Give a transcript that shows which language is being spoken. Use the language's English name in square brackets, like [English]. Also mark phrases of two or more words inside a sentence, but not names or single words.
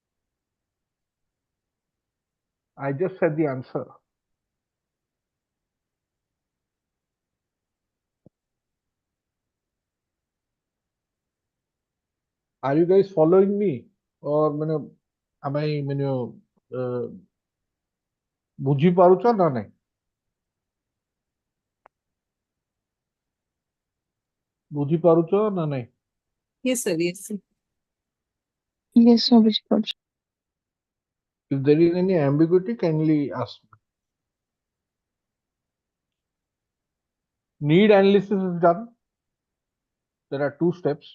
[English] I just said the answer. Are you guys following me? Or am I [Odia] ବୁଝି ପାରୁଛ ନା ନାଇଁ? ବୁଝି ପାରୁଛ ନା ନାଇଁ? [English] Yes, sir. Yes, sir. Yes, sir, ବୁଝିପାରୁଛି. If there is any ambiguity, kindly ask me. Need analysis is done. There are two steps.